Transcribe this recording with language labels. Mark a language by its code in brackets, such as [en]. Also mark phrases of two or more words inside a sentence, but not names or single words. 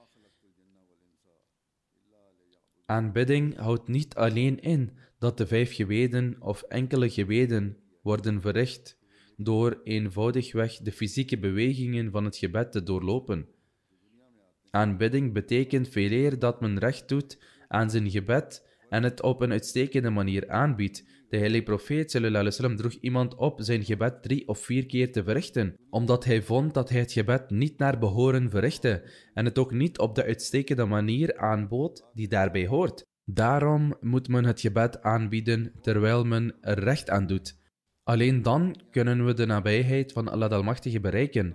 [nl] Aanbidding houdt niet alleen in dat de 5 gebeden of enkele gebeden worden verricht door eenvoudigweg de fysieke bewegingen van het gebed te doorlopen. Aanbidding betekent veeleer dat men recht doet aan zijn gebed en het op een uitstekende manier aanbiedt. De heilige profeet [ar] صلى الله عليه وسلم [nl] droeg iemand op zijn gebed 3 of 4 keer te verrichten, omdat hij vond dat hij het gebed niet naar behoren verrichtte en het ook niet op de uitstekende manier aanbood die daarbij hoort. Daarom moet men het gebed aanbieden terwijl men er recht aan doet. Alleen dan kunnen we de nabijheid van Allah Almachtige bereiken.